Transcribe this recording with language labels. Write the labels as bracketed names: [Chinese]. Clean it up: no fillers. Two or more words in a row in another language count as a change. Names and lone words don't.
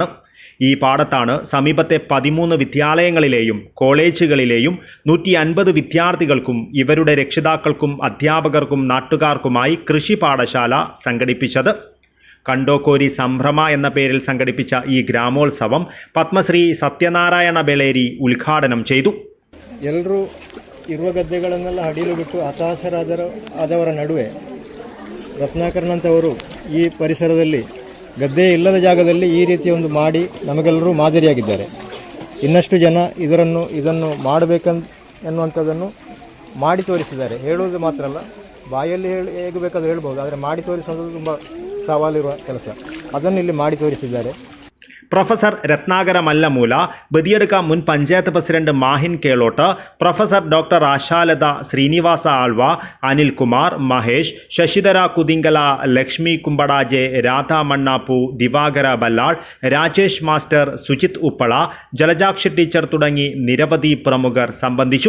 [Malayalam] ഈ പാടത്താണ് സമീപത്തെ 13 വിദ്യാലയങ്ങളിലെയും കോളേജുകളിലെയും 150 വിദ്യാർത്ഥികൾക്കും ഇവരുടെ രക്ഷിതാക്കൾക്കും അധ്യാപകർക്കും നാട്ടുകാർക്കുമായി കൃഷി പാഠശാല സംഘടിപ്പിച്ചത്. കണ്ടോക്കോരി സംഭ്രമ എന്ന പേരിൽ സംഘടിപ്പിച്ച ഈ ഗ്രാമോത്സവം പത്മശ്രീ ಸತ್ಯನಾರಾಯಣ ಬೆಳೇರಿ ಉದ್ಘಾಟನೆ ചെയ്തു. [Kannada] ಎಲ್ಲರೂ ಇರುವ ಗದ್ದೆಗಳನ್ನೆಲ್ಲ ಹಡಿಲು ಬಿಟ್ಟು ಹತಾಶರಾದವರ ನಡುವೆ ರತ್ನಾಕರನಂತವರು ಈ ಪರಿಸರದಲ್ಲಿ ಗದ್ದೆ ಇಲ್ಲದ ಜಾಗದಲ್ಲಿ ಈ ರೀತಿ ಒಂದು ಮಾಡಿ ನಮಗೆಲ್ಲರೂ ಮಾದರಿಯಾಗಿದ್ದಾರೆ. ಇನ್ನಷ್ಟು ಜನ ಇದನ್ನು ಮಾಡಬೇಕೆನ್ನುವಂಥದ್ದನ್ನು ಮಾಡಿ ತೋರಿಸಿದ್ದಾರೆ. ಹೇಳುವುದು ಮಾತ್ರ ಅಲ್ಲ, ಬಾಯಲ್ಲಿ ಹೇಗೆ ಬೇಕಾದರೂ ಹೇಳ್ಬೋದು, ಆದರೆ ಮಾಡಿ ತೋರಿಸೋದು ತುಂಬ ಸವಾಲಿರುವ ಕೆಲಸ. ಅದನ್ನು ಇಲ್ಲಿ ಮಾಡಿ ತೋರಿಸಿದ್ದಾರೆ. [Malayalam] പ്രൊഫസർ രത്നാകര മല്ലമൂല, ബദിയടുക്ക മുൻ പഞ്ചായത്ത് പ്രസിഡന്റ് മാഹിൻ കേളോട്ട്, പ്രൊഫസർ ഡോക്ടർ ആശാലത, ശ്രീനിവാസ ആൾവ, അനിൽകുമാർ, മഹേഷ്, ശശിധര കുതിങ്കല, ലക്ഷ്മി കുമ്പടാജെ, രാധ മണ്ണാപ്പു, ദിവാകര ബല്ലാൾ, രാജേഷ് മാസ്റ്റർ, സുജിത് ഉപ്പള, ജലജാക്ഷി ടീച്ചർ തുടങ്ങി നിരവധി പ്രമുഖർ സംബന്ധിച്ചു.